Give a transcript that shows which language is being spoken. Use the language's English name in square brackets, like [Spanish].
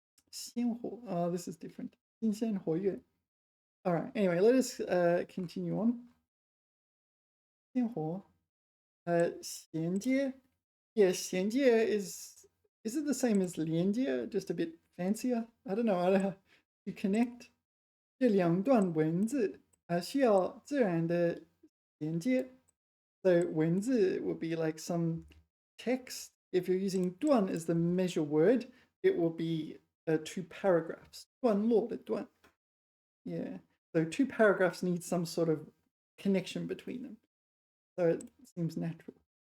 [English] 鲜活.Oh, this is different. 新鲜活跃.All right. Anyway, let us continue on. [Chinese] 鲜活.衔接. [English] Yeah, 衔接 is it the same as 连接? Just a bit fancier? I don't know. I don't know. To connect. [Chinese] 这两段文字需要自然的衔接. [English] So 文字would be like some text. If you're using 段 as the measure word, it will be 2 paragraphs. [Chinese] 段落的段.Yeah. [English] So 2 paragraphs need some sort of connection between them. So it seems natural.